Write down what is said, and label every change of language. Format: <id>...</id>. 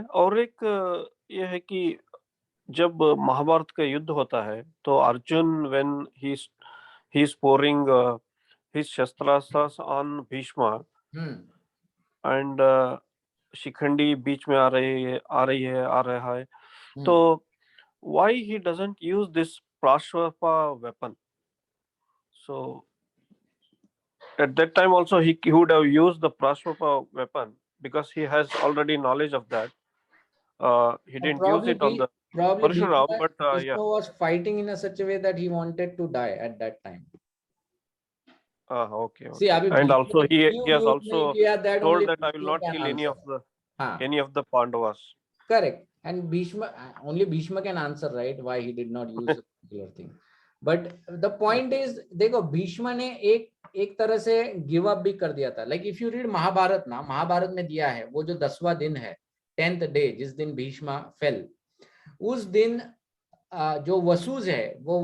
<hi>और एक ये है कि जब महाभारत का युद्ध होता है तो Arjun when he is pouring his शस्त्रास्त्र ऑन भीष्मा एंड शिखंडी बीच में आ रहा है, तो why he doesn't use this Prashvarpa weapon?</hi> <en>So at that time also he would have used the Prashvarpa weapon because he has already knowledge of that. He didn't use it on the Parshurama, but Bhishma was fighting in a such a way that he wanted to die at that time. Okay. See, and also he has also told that I will not kill any of the Pandavas. Correct. And only Bhishma can answer, right, why he did not use a particular thing.</en> <hi>But the point is, देखो भीष्म ने एक तरह से give up भी कर दिया था। Like if you read Mahabharat ना, महाभारत में दिया है वो जो 10वां दिन है, 10th day, जिस दिन भीष्म फेल, उस दिन जो वसुज है</hi>